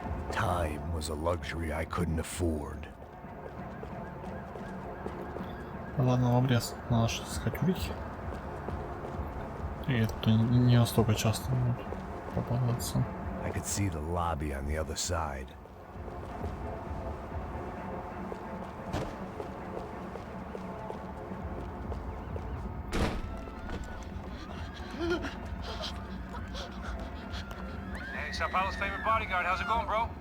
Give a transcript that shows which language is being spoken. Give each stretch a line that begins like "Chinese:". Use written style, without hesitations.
English: Time was a luxury I couldn't afford.
Russian: Ладно, в обрез. Надо что-то искать улики. И это не настолько часто могут попадаться.
English: I could see the lobby on the other side. Hey, Sao Paulo's favorite bodyguard. How's it going, bro?